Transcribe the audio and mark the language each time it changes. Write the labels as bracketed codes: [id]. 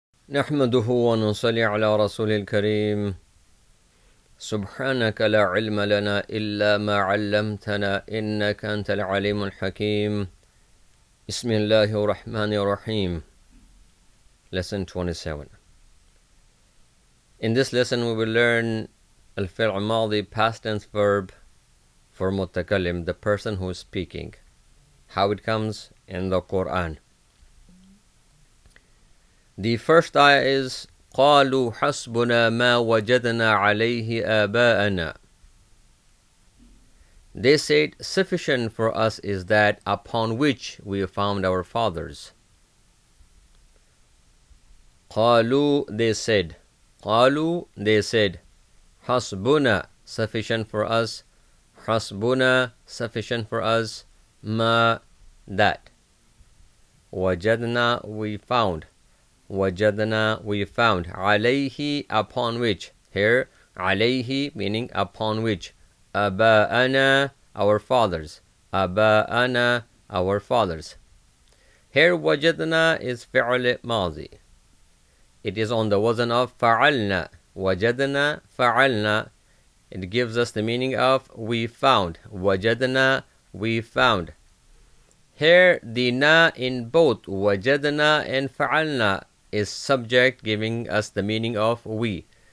[ar] نحمده ونصلي على رسول الكريم سبحانك لا علم لنا إلا ما علمتنا إنك أنت العليم الحكيم بسم الله الرحمن الرحيم. [en] Lesson 27. In this lesson we will learn [ar] الفعل الماضي [en] past tense verb for متكلم, the person who is speaking, how it comes in the Quran. The first ayah is [ar] قالوا حسبنا ما وجدنا عليه آباءنا. [en] They said, sufficient for us is that upon which we found our fathers. قالوا, they said. قالوا, they said. حسبنا, sufficient for us. حسبنا, sufficient for us. ما, that. وجدنا, we found. وجدنا, we found. عليه, upon which. Here, عليه meaning upon which. آباءنا, our fathers. آباءنا, our fathers. Here, وجدنا is [ar] فعل ماضي. [en] It is on the wazn of فعلنا. [ar] وجدنا, فعلنا. [en] It gives us the meaning of we found. وجدنا, we found. Here, the na in both وجدنا and فعلنا is subject, giving us the meaning of we.